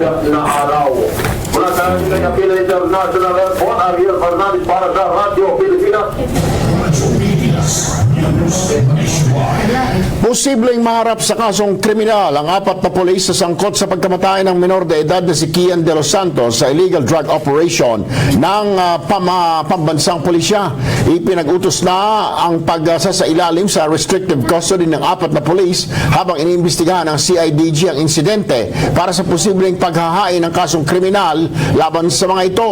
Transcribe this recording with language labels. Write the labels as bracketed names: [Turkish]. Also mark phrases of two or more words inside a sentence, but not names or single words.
[Filipino] Mula sa Pilipinas International Airport, Ariel Fernandez para sa Radyo Pilipinas. Posibleng maharap sa kasong kriminal ang 4 na pulis sa sangkot sa pagkamatay ng menor de edad na si Kian de los Santos sa [English] illegal drug operation [Filipino] ng pambansang pulisya. Ipinag-utos na ang pagsasailalim sa [English] restrictive custody [Filipino] ng 4 na pulis habang iniimbestigahan ng CIDG ang insidente para sa posibleng paghahain ng kasong kriminal laban sa mga ito.